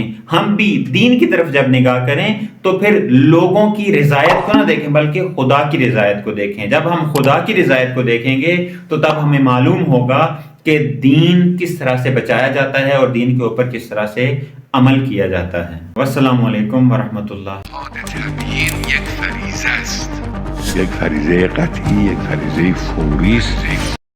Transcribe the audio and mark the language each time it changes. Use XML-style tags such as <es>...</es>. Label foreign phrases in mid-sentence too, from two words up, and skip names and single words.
<ur>ہم بھی دین کی طرف جب نگاہ کریں تو پھر لوگوں کی رضایت کو نہ دیکھیں بلکہ خدا کی رضایت کو دیکھیں۔ جب ہم خدا کی رضایت کو دیکھیں گے تو تب ہمیں معلوم ہوگا کہ دین کس طرح سے بچایا جاتا ہے اور دین کے اوپر کس طرح سے عمل کیا جاتا ہے۔</ur> <ar>والسلام علیکم ورحمۃ اللہ۔</ar> <fa>یک فریضه است، یک فریضه قطعی، یک فریضه فوری است.</fa>